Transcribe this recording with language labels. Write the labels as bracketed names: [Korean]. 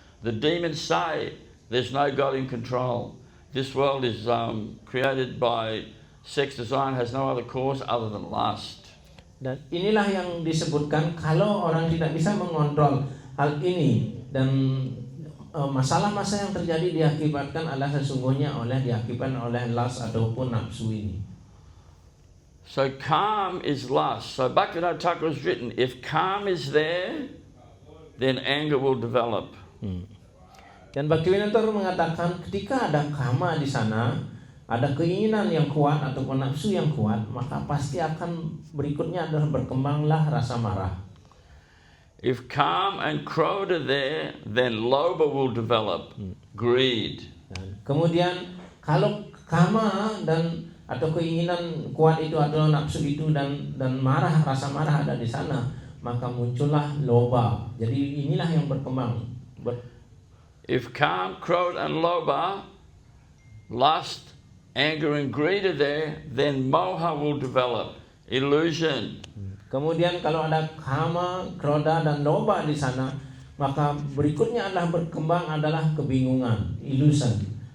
[English] The demons say there's no God in control. This world is created by sex design, has no other cause other than lust. [Indonesian] Dan inilah yang disebutkan kalau orang tidak bisa mengontrol hal ini dan masalah-masalah yang terjadi diakibatkan adalah sesungguhnya diakibatkan oleh lust ataupun nafsu ini. [English] So calm is lust. So Bhaktivinoda Thakur has written, if calm is there, then anger will develop. [Indonesian] Dan Bhaktivinoda Thakur mengatakan ketika ada kama di sana, ada keinginan yang kuat ataupun nafsu yang kuat, maka pasti akan berikutnya adalah berkembanglah rasa marah. [English] If calm and krodha are there, then lobha will develop, greed. [Indonesian] Dan kemudian kalau kama dan atau keinginan kuat itu atau nafsu itu dan rasa marah ada di sana, maka muncullah lobha. Jadi inilah yang berkembang. [English] If calm, krodha and lobha, lust, anger and greed are there, then moha will develop, illusion. [Indonesian] Kemudian kalau ada kama, krodha dan lobha di sana, maka berikutnya adalah berkembang adalah kebingungan, illusion.